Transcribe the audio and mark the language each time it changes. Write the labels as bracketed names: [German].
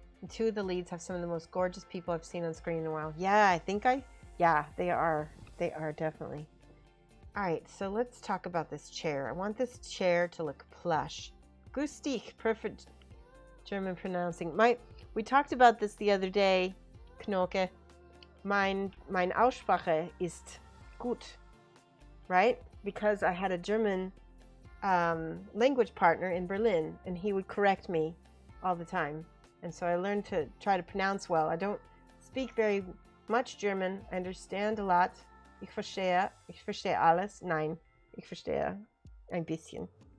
[English] Two of the leads have some of the most gorgeous people I've seen on screen in a while. Yeah, yeah, they are. They are definitely. All right, so let's talk about this chair. I want this chair to look plush. Gustig, perfect German pronouncing. We talked about this the other day, Knoke. [German] Mein Aussprache ist gut, [English] right? Because I had a German language partner in Berlin, and he would correct me all the time. And so I learned to try to pronounce well. I don't speak very much German. I understand a lot. [German] Ich verstehe alles. Nein, ich verstehe ein bisschen.